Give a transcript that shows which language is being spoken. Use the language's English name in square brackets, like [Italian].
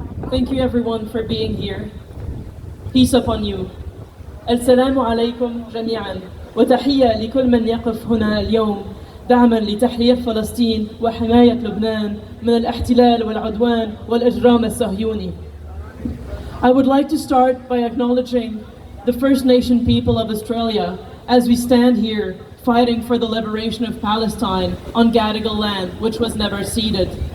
[English] Thank you everyone for being here. Peace upon you. [Arabic] السلام عليكم جميعا وتحية لكل من يقف هنا اليوم دعما لتحرير فلسطين وحماية لبنان من الاحتلال والعدوان والإجرام الصهيوني. [English] I would like to start by acknowledging the First Nation people of Australia as we stand here fighting for the liberation of Palestine on Gadigal land, which was never ceded.